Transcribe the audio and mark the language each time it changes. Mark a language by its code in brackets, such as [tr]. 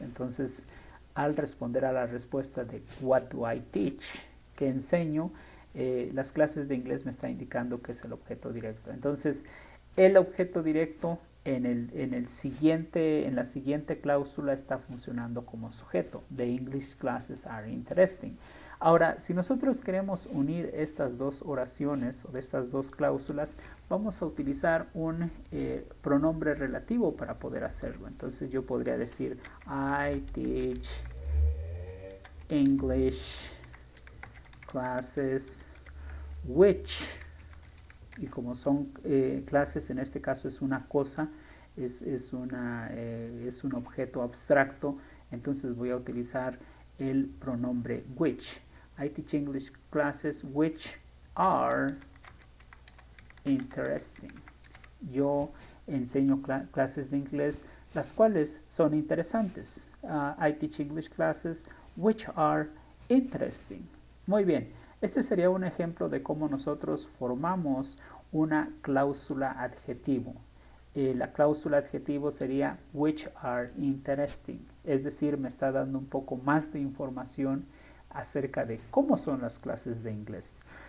[es] Entonces, al responder a la respuesta de [en] what do I teach, [es] ¿qué enseño? Las clases de inglés me está indicando que es el objeto directo. Entonces, el objeto directo en la siguiente cláusula está funcionando como sujeto. [en] The English classes are interesting. [es] Ahora, si nosotros queremos unir estas dos oraciones o de estas dos cláusulas, vamos a utilizar un pronombre relativo para poder hacerlo. Entonces yo podría decir [en] I teach English classes which, [es] y como son clases, en este caso es una cosa, es un objeto abstracto, entonces voy a utilizar el pronombre [en] which. I teach English classes which are interesting. [es] Yo enseño clases de inglés las cuales son interesantes. [en] I teach English classes which are interesting. [es] Muy bien, este sería un ejemplo de cómo nosotros formamos una cláusula adjetivo. La cláusula adjetivo sería [en] which are interesting, [es] es decir, me está dando un poco más de información acerca de cómo son las clases de inglés.